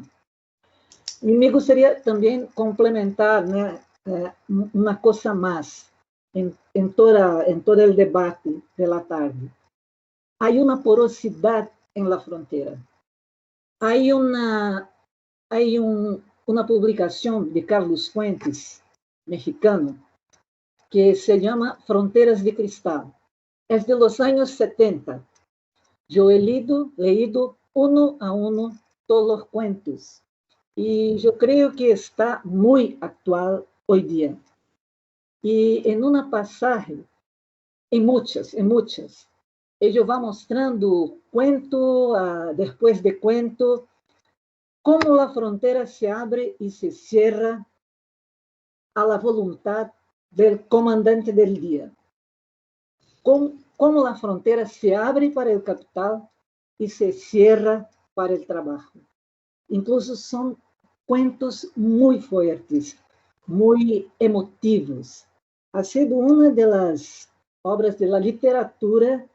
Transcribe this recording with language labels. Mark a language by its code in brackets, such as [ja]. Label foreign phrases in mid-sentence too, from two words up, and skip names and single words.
[pt] E me gostaria também complementar, né, uma coisa mais em todo o debate da tarde. Há uma porosidade na fronteira. Há uma publicação de Carlos Fuentes, mexicano, que se chama Fronteiras de Cristal. [es] É de los años 70. Eu he leído uno a uno todos os cuentos. [pt] E eu creio que está muito atual hoje dia. E em uma passagem, em muitas, ele vai mostrando cuento depois de cuento, como a fronteira se abre e [es] se cierra a la voluntad del comandante del dia. [pt] Como a fronteira se abre para o capital e se cierra para o trabalho. Incluso são cuentos muito fortes, muito emotivos. Ha sido uma das obras da literatura.